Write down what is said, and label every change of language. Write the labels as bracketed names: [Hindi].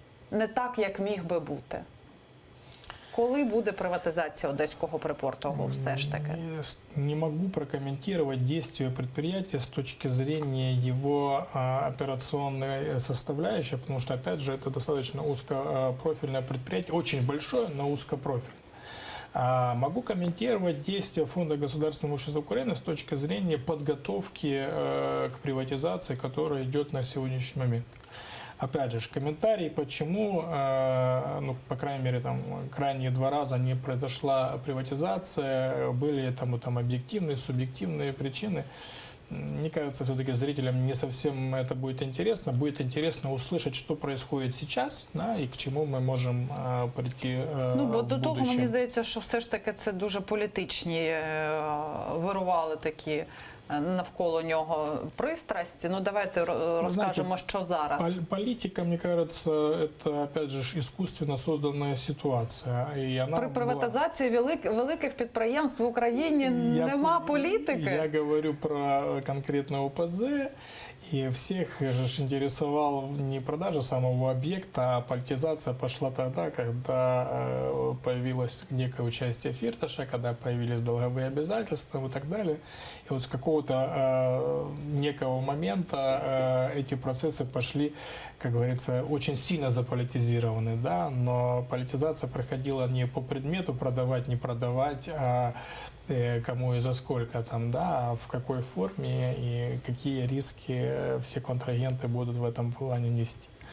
[Ukrainian] Не так, як міг би бути. Коли буде приватизація Одеського припортового все ж таки? [Russian] Не могу прокомментировать действия предприятия с точки зрения его операционной составляющей, потому что, опять же, это достаточно узкопрофильное предприятие, очень большое, но узкопрофильное. Могу комментировать действия Фонда государственного имущества Украины с точки зрения подготовки к приватизации, которая идет на сегодняшний момент. Опять же, комментарий, почему, по крайней мере, крайние 2 раза не произошла приватизация, были там объективные, субъективные причины. Мне кажется, все-таки зрителям не совсем это будет интересно. Будет интересно услышать, что происходит сейчас, и к чему мы можем прийти в [Ukrainian] бо до того, [Russian] будущем. [Ukrainian] мені здається, що все ж таки це дуже політичні вирували такі навколо нього пристрасті. Давайте розкажемо, що зараз. [Russian] Политика, мне кажется, это, опять же, искусственно созданная ситуация. И она [Ukrainian] При приватизації великих підприємств в Україні нема політики. [Russian] Я говорю про конкретно ОПЗ. И всех же ж интересовала не продажа самого объекта, а политизация пошла тогда, когда появилось некое участие Фирташа, когда появились долговые обязательства и так далее. И вот с какого-то некого момента эти процессы пошли, как говорится, очень сильно заполитизированы, да, но политизация проходила не по предмету продавать, не продавать, а кому и за сколько там, да, а в какой форме и какие риски все контрагенты будут в этом плане нести.